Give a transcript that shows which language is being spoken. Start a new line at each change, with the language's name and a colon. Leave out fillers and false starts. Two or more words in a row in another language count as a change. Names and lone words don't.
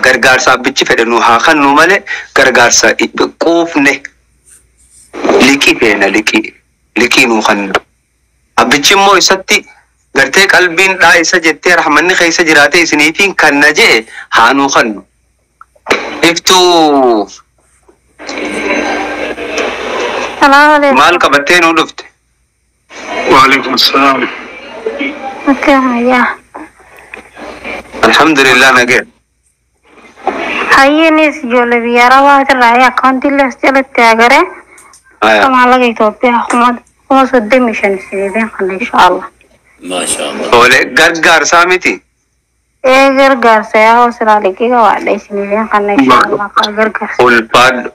Oromo: Gargaarsa abbichi fedhe nu haa kennu malee gargaarsa quufne liqii feena liqii nu kennu. Abbichi immoo isatti gartee qalbiin dhaa isa jettee rahmanni keessa jiraatee isiniifiin kanna jee haa nu kennu. Iftuu maal qabattee nu dhufte?
Arabic: وعليكم السلام.
Oromo: Alhamdulillah nagee. Hayyenis ijoollee biyya Arabaati irraa akkaawuntii illee as jalatti agaree maallaqa Itoophiyaa kuma 35 isiniifiin kan inshaallah. Oole gargaarsaa miti. Gargaarsa yaa hoosira liqii qabaadha isiniifiin kan inshaallah gargaarsa.